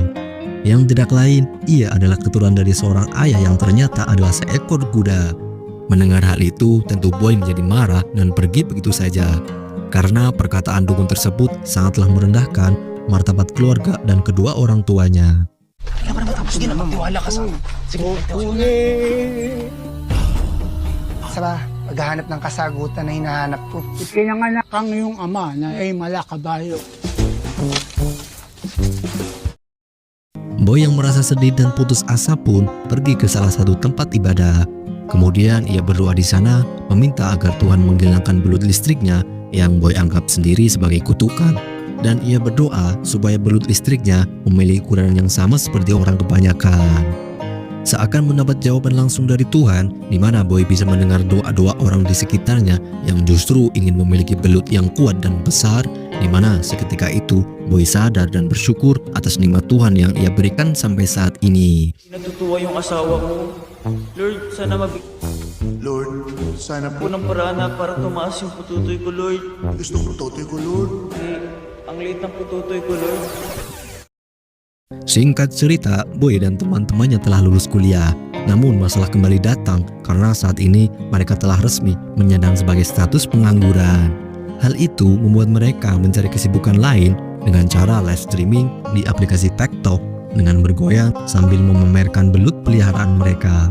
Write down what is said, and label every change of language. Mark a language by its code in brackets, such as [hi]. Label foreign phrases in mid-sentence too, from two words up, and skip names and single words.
[id] Yang tidak lain, ia adalah keturunan dari seorang ayah yang ternyata adalah seekor kuda. Mendengar hal itu, tentu Boy menjadi marah dan pergi begitu saja, karena perkataan dukun tersebut sangatlah merendahkan martabat keluarga dan kedua orang tuanya. [tl] Kaya pa naman tapos din naman magtiwala ka sa... Sige, sa paghahanap ng kasagutan na hinahanap ko. Ikinanganak ang iyong ama na ay malakabayo. [id] Boy yang merasa sedih dan putus asa pun pergi ke salah satu tempat ibadah. Kemudian ia berdoa di sana meminta agar Tuhan menghilangkan belut listriknya yang Boy anggap sendiri sebagai kutukan. Dan ia berdoa supaya belut listriknya memiliki ukuran yang sama seperti orang kebanyakan. Seakan mendapat jawaban langsung dari Tuhan, di mana Boy bisa mendengar doa-doa orang di sekitarnya yang justru ingin memiliki belut yang kuat dan besar, di mana seketika itu Boy sadar dan bersyukur atas nikmat Tuhan yang ia berikan sampai saat ini. [tl] Natutuwa yung asawa ko. Lord, sana po ng paraan na para tumaas yung pututoy ko, Lord. Gusto ko tutoy ko, Lord. Ang liit ng pututoy ko, Lord. [id] Singkat cerita, Boy dan teman-temannya telah lulus kuliah. Namun masalah kembali datang karena saat ini mereka telah resmi menyandang sebagai status pengangguran. Hal itu membuat mereka mencari kesibukan lain dengan cara [en] live streaming [id] di aplikasi TikTok dengan bergoyang sambil memamerkan belut peliharaan mereka.